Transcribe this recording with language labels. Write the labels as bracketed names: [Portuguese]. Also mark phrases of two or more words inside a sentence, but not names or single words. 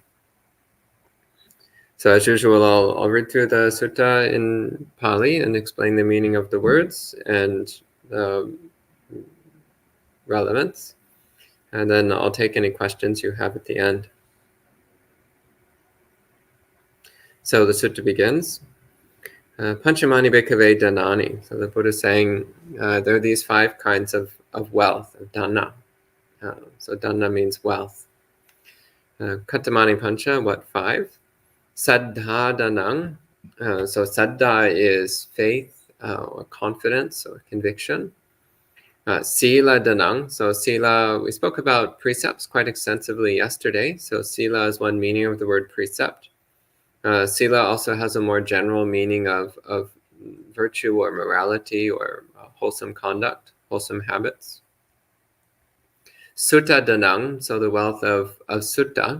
[English] So as usual, I'll read through the sutta in Pali and explain the meaning of the words and the relevance. And then I'll take any questions you have at the end. So the sutta begins. [Pali] Panchamani bhikkhave dhanani. [English] So the Buddha is saying there are these 5 kinds of wealth, of dhana. So dhana means wealth. [Pali] Katamani pancha, [English] what 5? [Pali] Saddha dhanang. [English] So saddha is faith or confidence or conviction. [Pali] Sila dhanang. [English] So sila, we spoke about precepts quite extensively yesterday. So sila is one meaning of the word precept. Sila also has a more general meaning of virtue or morality or wholesome conduct, wholesome habits. [Pali] Sutta dhanang, [English] so the wealth of sutta.